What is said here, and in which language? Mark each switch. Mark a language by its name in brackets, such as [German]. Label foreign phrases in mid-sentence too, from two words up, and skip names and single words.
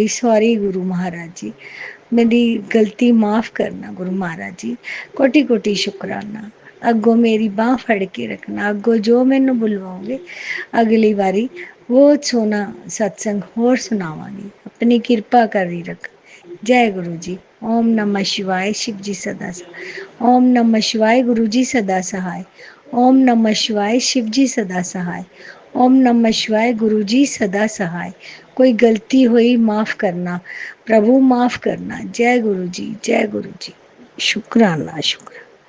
[Punjabi] ਸੋਰੀ ਗੁਰੂ ਮਹਾਰਾਜ ਜੀ, ਮੇਰੀ ਗਲਤੀ ਮਾਫ਼ ਕਰਨਾ ਗੁਰੂ ਮਹਾਰਾਜ ਜੀ। ਕੋਟि ਕੋਟि ਸ਼ੁਕਰਾਨਾ। ਅੱਗੋਂ ਮੇਰੀ ਬਾਂਹ ਫੜ ਕੇ ਰੱਖਣਾ, ਅੱਗੋਂ ਜੋ ਮੈਨੂੰ ਬੁਲਵਾਓਗੇ ਅਗਲੀ ਵਾਰੀ ਬਹੁਤ ਸੋਹਣਾ ਸਤਸੰਗ ਹੋਰ ਸੁਣਾਵਾਂਗੀ। ਆਪਣੀ ਕਿਰਪਾ ਕਰੀ ਰੱਖ। ਜੈ ਗੁਰੂ ਜੀ। [Hindi] ओम नमः शिवाय। शिव जी सदा सहाय। ओम नमः शिवाय। गुरु जी सदा सहाय। ओम नमः शिवाय। शिव जी सदा सहाय। ओम नमः शिवाय। गुरु जी सदा सहाय। कोई गलती हुई माफ़ करना प्रभु, माफ़ करना। जय गुरु जी, जय गुरु जी। शुक्राना, शुक्राना।